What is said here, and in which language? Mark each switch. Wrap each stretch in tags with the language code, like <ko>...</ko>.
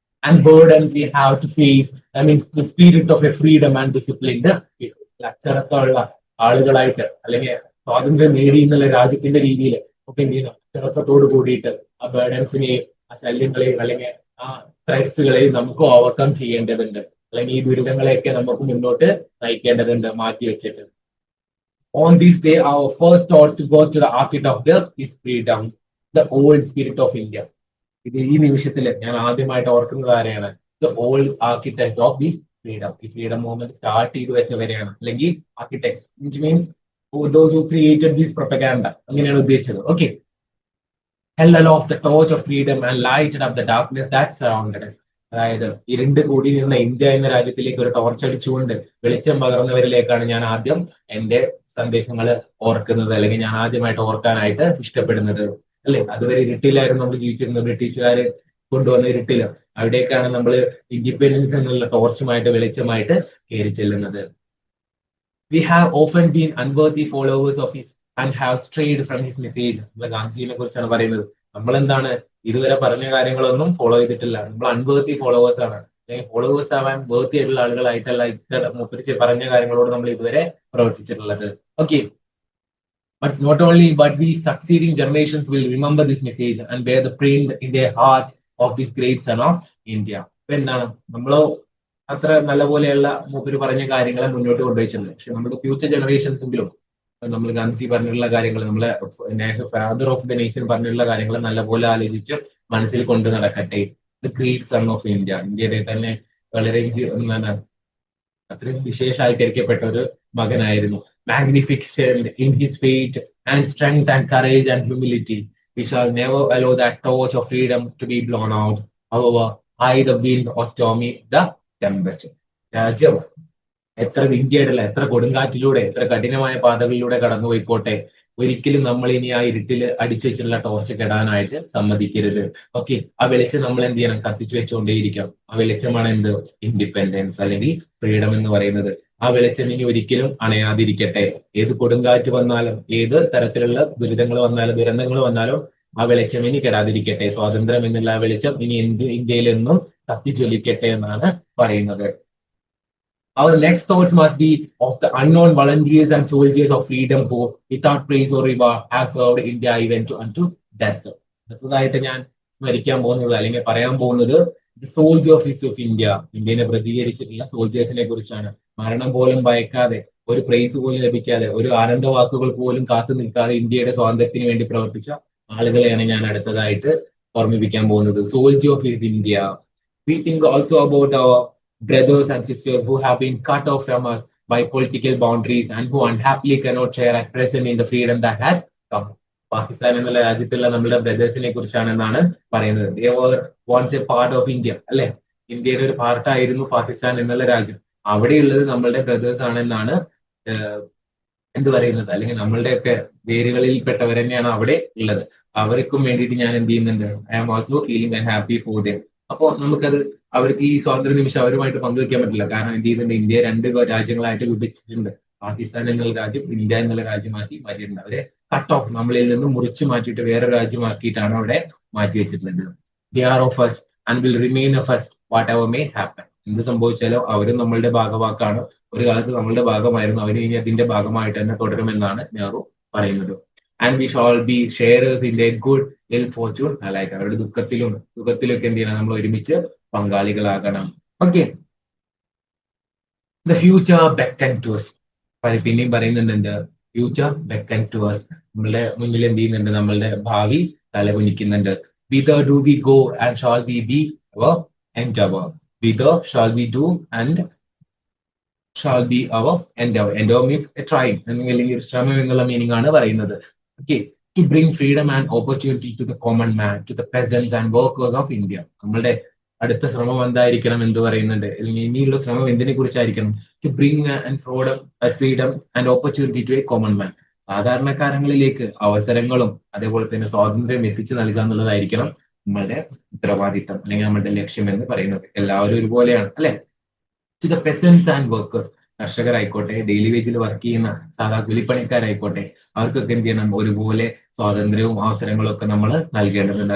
<en>and burdens we have to face, I means the spirit of a freedom and disciplined</en> <ml>അച്ചടക്കമുള്ള ആളുകളായിട്ട്, അല്ലെങ്കിൽ സ്വാതന്ത്ര്യം നേടി എന്നുള്ള രാജ്യത്തിന്റെ രീതിയിൽ ഒക്കെ എന്ത് ചെയ്യുന്നു, അച്ചടക്കത്തോട് കൂടിയിട്ട് ആ ബർഡൻസിനെയും ആ ശല്യങ്ങളെയും അല്ലെങ്കിൽ ആ ത്രെറ്റ്സുകളെയും നമുക്ക് ഓവർകം ചെയ്യേണ്ടതുണ്ട്. അല്ലെങ്കിൽ ഈ ദുരിതങ്ങളെയൊക്കെ നമുക്ക് മുന്നോട്ട് നയിക്കേണ്ടതുണ്ട് മാറ്റി വെച്ചിട്ട്.</ml> <en>On this day, our first thoughts goes to the architect of this freedom, the old spirit of India.</en> <ml>ഇത് ഈ നിമിഷത്തിൽ ഞാൻ ആദ്യമായിട്ട് ഓർക്കുന്നത് ആരെയാണ്,</ml> <en>The old architect of this freedom.</en> <ml>ഈ ഫ്രീഡം മൂവ്മെന്റ് സ്റ്റാർട്ട് ചെയ്തു വെച്ചവരെയാണ്, അല്ലെങ്കിൽ architects,</ml> <en>which means those who created this propaganda,</en> <ml>അങ്ങനെയാണ് ഉദ്ദേശിച്ചത്.</ml> <en>Okay, held aloft the torch of freedom and lighted up the darkness that surrounded us.</en> <ml>അതായത് ഇരുണ്ട് കൂടി നിന്ന India എന്ന രാജ്യത്തിലേക്ക് ഒരു ടോർച്ച് അടിച്ചുകൊണ്ട് വെളിച്ചം പകർന്നവരിലേക്കാണ് ഞാൻ ആദ്യം എന്റെ സന്ദേശങ്ങൾ ഓർക്കുന്നത്, അല്ലെങ്കിൽ ഞാൻ ആദ്യമായിട്ട് ഓർക്കാനായിട്ട് ഇഷ്ടപ്പെടുന്നത്. അല്ലെ, അതുവരെ ഇരുട്ടിലായിരുന്നു നമ്മൾ ജീവിച്ചിരുന്നത്, ബ്രിട്ടീഷുകാര് കൊണ്ടുവന്ന ഇരുട്ടില്. അവിടേക്കാണ് നമ്മൾ ഇൻഡിപെൻഡൻസ് എന്നുള്ള ടോർച്ചുമായിട്ട് വെളിച്ചമായിട്ട് കയറി ചെല്ലുന്നത്.</ml> <en>We have often been unworthy followers of his and have strayed from his message.</en> <ml>നമ്മൾ ഗാന്ധിജിയെ കുറിച്ചാണ് പറയുന്നത്. നമ്മൾ എന്താണ് ഇതുവരെ പറഞ്ഞ കാര്യങ്ങളൊന്നും ഫോളോ ചെയ്തിട്ടില്ല, നമ്മൾ</ml> <en>unworthy followers</en> <ml>ആണ്. ഫോളോവേഴ്സ് ആവാൻ വേർത്തി ആയിട്ടുള്ള ആളുകളായിട്ടല്ല മൂപ്പര് പറഞ്ഞ കാര്യങ്ങളോട് നമ്മൾ ഇതുവരെ പ്രവർത്തിച്ചിട്ടുള്ളത്.</ml> <en>Okay, but not only but we succeeding generations will remember this message and bear the print in their hearts of this great son of India.</en> <ml>ഇപ്പൊ എന്താണ് നമ്മളോ അത്ര നല്ല പോലെയുള്ള മൂപ്പര് പറഞ്ഞ കാര്യങ്ങളെ മുന്നോട്ട് കൊണ്ടുവച്ചിട്ടുണ്ട്. പക്ഷെ നമ്മുടെ ഫ്യൂച്ചർ ജനറേഷൻസെങ്കിലും നമ്മൾ ഗാന്ധി പറഞ്ഞിട്ടുള്ള കാര്യങ്ങൾ, നമ്മളെ</ml> <en>father of the nation</en> <ml>പറഞ്ഞിട്ടുള്ള കാര്യങ്ങൾ നല്ലപോലെ ആലോചിച്ച് മനസ്സിൽ കൊണ്ടു നടക്കട്ടെ.</ml> <en>the great son of India,</en> <ml>ഇന്ത്യയുടെ തന്നെ വളരെ എന്താണ് അത്രയും വിശേഷാൽക്കരിക്കപ്പെട്ട ഒരു മകനായിരുന്നു.</ml> <en>Magnificent in his faith and strength and courage and humility, we shall never allow that torch of freedom to be blown out. However high the wind or stormy the tempest.</en> <ml>രാജ്യം എത്ര ഇന്ത്യയുടെ എത്ര കൊടുങ്കാറ്റിലൂടെ എത്ര കഠിനമായ പാതകളിലൂടെ കടന്നുപോയിക്കോട്ടെ, ഒരിക്കലും നമ്മൾ ഇനി ആ ഇരുട്ടിൽ അടിച്ചു വെച്ചിട്ടുള്ള ടോർച്ച് കെടാനായിട്ട് സമ്മതിക്കരുത്. ഓക്കെ, ആ വെളിച്ചം നമ്മൾ എന്ത് ചെയ്യണം, കത്തിച്ചു വെച്ചുകൊണ്ടേയിരിക്കണം. ആ വെളിച്ചമാണ് എന്ത്, ഇൻഡിപെൻഡൻസ് അല്ലെങ്കിൽ ഫ്രീഡം എന്ന് പറയുന്നത്. ആ വെളിച്ചം ഇനി ഒരിക്കലും അണയാതിരിക്കട്ടെ. ഏത് കൊടുങ്കാറ്റ് വന്നാലും, ഏത് തരത്തിലുള്ള ദുരിതങ്ങൾ വന്നാലും, ദുരന്തങ്ങൾ വന്നാലും ആ വെളിച്ചം ഇനി കെടാതിരിക്കട്ടെ. സ്വാതന്ത്ര്യം എന്നുള്ള ആ വെളിച്ചം ഇനി ഇന്ത്യയിൽ എന്നും കത്തിജ്വലിക്കട്ടെ എന്നാണ് പറയുന്നത്.</ml> <en>Our next thoughts must be of the unknown volunteers and soldiers of freedom who, without praise or reward, have served India even unto death.</en> <ml>അടുത്തതായിട്ട് ഞാൻ സ്മരിക്കാൻ പോകുന്നത് അല്ലെങ്കിൽ പറയാൻ പോകുന്നത്</ml> <en>soldiers of India,</en> <ml>ഇന്ത്യനെ പ്രതികരിച്ചിട്ടുള്ള സോൾജേഴ്സിനെ കുറിച്ചാണ്. മരണം പോലും ഭയക്കാതെ, ഒരു പ്രൈസ് പോലും ലഭിക്കാതെ, ഒരു ആനന്ദ വാക്കുകൾ പോലും കാത്തു നിൽക്കാതെ ഇന്ത്യയുടെ സ്വാതന്ത്ര്യത്തിന് വേണ്ടി പ്രവർത്തിച്ച ആളുകളെയാണ് ഞാൻ അടുത്തതായിട്ട് ഓർമ്മിപ്പിക്കാൻ പോകുന്നത്.</ml> <en>Soldier of India. We think also about our brothers and sisters who have been cut off from us by political boundaries and who unhappily cannot share at present in the freedom that has come.</en> <ml>Pakistan എന്നുള്ള രാജ്യത്തുള്ള നമ്മുടെ ബ്രദേഴ്സിനെ കുറിച്ചാണെന്നാണ് പറയുന്നത്.</ml> <en>They were once a part of India,</en> <ml>അല്ലെ, ഇന്ത്യയുടെ ഒരു പാർട്ടായിരുന്നു പാകിസ്ഥാൻ എന്നുള്ള രാജ്യം. അവിടെയുള്ളത് നമ്മളുടെ ബ്രദേഴ്സ് ആണെന്നാണ് എന്ത് പറയുന്നത്, അല്ലെങ്കിൽ നമ്മളുടെയൊക്കെ വേരുകളിൽ പെട്ടവർ തന്നെയാണ് അവിടെ ഉള്ളത്. അവർക്കും വേണ്ടിയിട്ട് ഞാൻ എന്ത് ചെയ്യുന്നുണ്ട്,</ml> <en>I am also feeling and happy for them.</en> <ml>അപ്പൊ നമുക്കത് അവർക്ക് ഈ സ്വാതന്ത്ര്യ നിമിഷം അവരുമായിട്ട് പങ്കുവെക്കാൻ പറ്റില്ല. കാരണം എന്ത് ചെയ്യുന്നുണ്ട്, ഇന്ത്യ രണ്ട് രാജ്യങ്ങളായിട്ട് വിഭജിച്ചിട്ടുണ്ട്. പാകിസ്ഥാൻ എന്നുള്ള രാജ്യം ഇന്ത്യ എന്നുള്ള രാജ്യമാക്കി മാറ്റിയിട്ടുണ്ട്. അവരെ കട്ട് ഓഫ്, നമ്മളിൽ നിന്ന് മുറിച്ചു മാറ്റിയിട്ട് വേറെ രാജ്യമാക്കിയിട്ടാണ് അവിടെ മാറ്റി വെച്ചിട്ടുള്ളത്.</ml> <en>They are of us and will remain of us whatever may happen.</en> <ml>എന്ത് സംഭവിച്ചാലും അവരും നമ്മളുടെ ഭാഗവാക്കാണ്. ഒരു കാലത്ത് നമ്മളുടെ ഭാഗമായിരുന്നു, അവർ ഇനി അതിന്റെ ഭാഗമായിട്ട് തന്നെ തുടരുമെന്നാണ് നെഹ്റു പറയുന്നത്.</ml> <en>And we shall be sharers in their good ill fortune alike.</en> <ml>അവരുടെ സുഖത്തിലൊക്കെ എന്ത് ചെയ്യണം, നമ്മൾ ഒരുമിച്ച് പങ്കാളികളാകണം.</ml> <en>Okay, the future beckon to us.</en> <ml>പിന്നെയും പറയുന്നുണ്ട് എന്ത്,</ml> <en>Future beckon to us.</en> <ml>നമ്മളുടെ മുന്നിൽ എന്ത് ചെയ്യുന്നുണ്ട്, നമ്മളുടെ ഭാവി തലകുനിക്കുന്നുണ്ട്.</ml> <en>Whither do we go and shall we be our endeavor? Whither shall we do and shall be our endeavor? Endeavor means a trying,</en> <ml>അല്ലെങ്കിൽ ഒരു ശ്രമം എന്നുള്ള മീനിങ് ആണ് പറയുന്നത്.</ml> <en>Okay, to bring freedom and opportunity to the common man, to the peasants and workers of India.</en> <ml>നമ്മളുടെ അടുത്ത ശ്രമം എന്തായിരിക്കണം എന്ന് പറയുന്നുണ്ട്, ഇനിയുള്ള ശ്രമം എന്തിനെ കുറിച്ചായിരിക്കണം?</ml> <en>To bring freedom and opportunity to a common man.</en> <ml>സാധാരണക്കാരങ്ങളിലേക്ക് അവസരങ്ങളും അതേപോലെ തന്നെ സ്വാതന്ത്ര്യം എത്തിച്ചു നൽകുക എന്നുള്ളതായിരിക്കണം നമ്മളുടെ ഉത്തരവാദിത്തം അല്ലെങ്കിൽ നമ്മളുടെ ലക്ഷ്യം എന്ന് പറയുന്നത്. എല്ലാവരും ഒരുപോലെയാണ്, അല്ലെ?</ml> <en>to the peasants and workers,</en> <ml>കർഷകരായിക്കോട്ടെ, daily വേജിൽ work ചെയ്യുന്ന സാധാ കൂലിപ്പണിക്കാരായിക്കോട്ടെ, അവർക്കൊക്കെ എന്ത് ചെയ്യണം, ഒരുപോലെ സ്വാതന്ത്ര്യവും അവസരങ്ങളും ഒക്കെ നമ്മൾ നൽകേണ്ടതുണ്ട്.</ml>